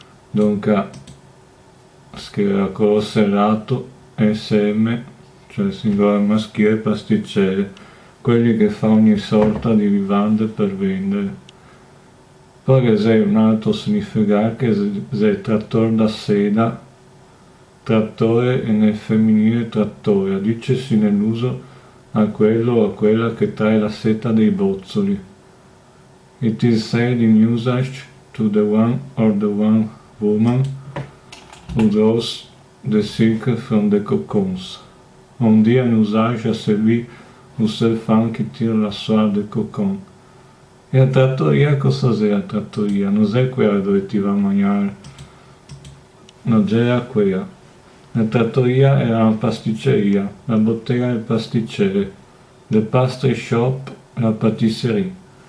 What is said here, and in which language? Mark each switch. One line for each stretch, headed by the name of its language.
Italian: Dunque scriverà con l'O serrato SM, cioè singolare maschile, pasticcere, quelli che fa ogni sorta di vivande per vendere. Poi c'è un altro significato che è trattore da seda, trattore e nel femminile trattoria, dicesi nell'uso a quello o a quella che trae la seta dei bozzoli.
English: It is said in usage to the one or the one woman who draws the silk from the cocoons.
French: On dit un usage à celui ou celle femme qui tire la soie del cocon.
Italian: E la trattoria cosa è la trattoria? Non è quella dove ti va a mangiare, non era quella. La trattoria era una pasticceria, la bottega del pasticcere,
English: the pastry shop,
French: la patisserie.